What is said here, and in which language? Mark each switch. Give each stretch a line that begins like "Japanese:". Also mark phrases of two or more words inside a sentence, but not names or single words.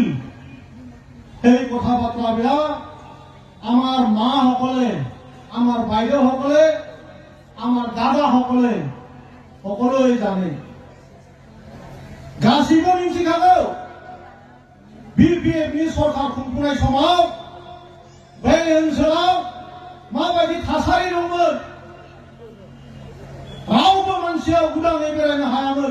Assamese: এই কথা বাৰ্তাবিলাক আমাৰ মাসকলে, আমাৰ বাইদেউসকলে, আমাৰ দাদাসকলে সকলোৱে জানে।
Bodo: गासैबो मिथिखागौ BPFनि सरकार खुंफुंनाय समाव बे ओनसोलाव माबायदि थासारि दंमोन। रावबो मानसिया उदाङै बेरायनो हायामोन।